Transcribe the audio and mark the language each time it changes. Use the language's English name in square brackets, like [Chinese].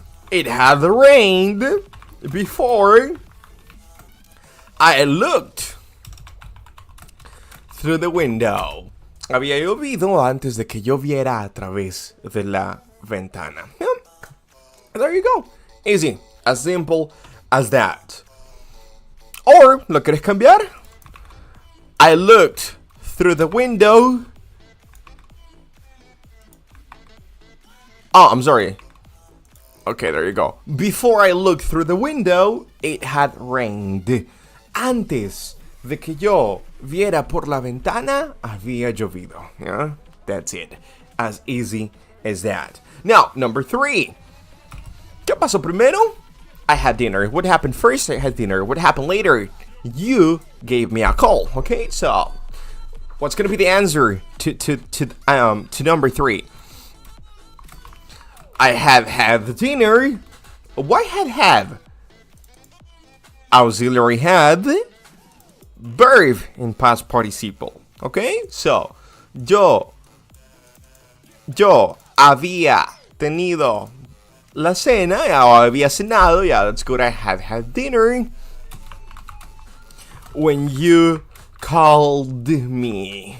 [English] It had rained before I looked through the window. [Spanish] Había llovido antes de que yo viera a través de la ventana. [English] Yeah. There you go. Easy. As simple as that. [Spanish] Or, ¿lo quieres cambiar? [English] I looked through the window. Oh, I'm sorry. Okay, there you go. Before I looked through the window, it had rained. [Spanish] Antes de que yo viera por la ventana, había llovido. [English] Yeah, that's it. As easy as that. Now, number 3. [Spanish] ¿Qué pasó primero? [English] I had dinner. What happened first? I had dinner. What happened later? You gave me a call. Okay, so what's gonna be the answer to number 3? I have had dinner. Why had? Auxiliary had. Verb in past participle. [Spanish] Okay, so yo había tenido la cena, o había cenado. [English] Yeah, that's good. I have had dinner when you called me.